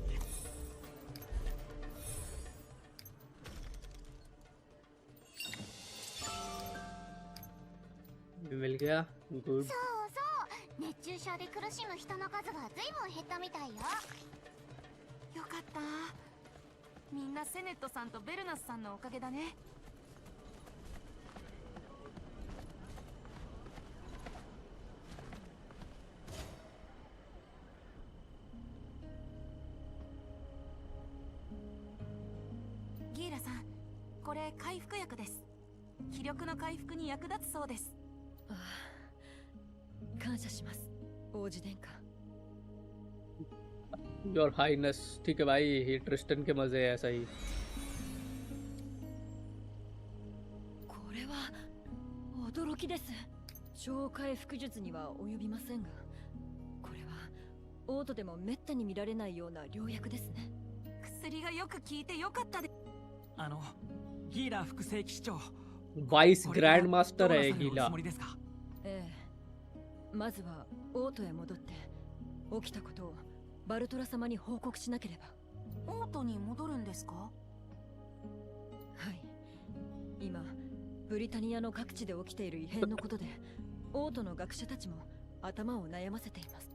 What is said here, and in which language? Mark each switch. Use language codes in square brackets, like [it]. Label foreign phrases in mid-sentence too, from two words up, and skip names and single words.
[hi] मिल गया गुड। [ja] そうそう、熱中症で苦しむ人の数がずいぶん減ったみたいよ。よかった。みんなセネットさんとベルナスさんのおかげだね。ギーラさん、これ回復薬です。気力の回復に役立つそうです。ああ、感謝します、王子殿下。 [en] Your Highness, [hi] ठीक है भाई, ही ट्रिस्टन के मजे ऐसा ही। [ja] これは驚きです。超回復術には及びませんが、これはオートでもめったに見られないような良薬ですね。薬がよく効いてよかったで。ギーラ副正規市長、 [en] vice grand master [hi] है गीला। [ja] ええ、 まずはオートへ戻って起きたことをバルトラ様に報告しなければ。オートに戻るんですか？はい。今ブリタニアの各地で起きている異変のことでオートの学者たちも頭を悩ませています。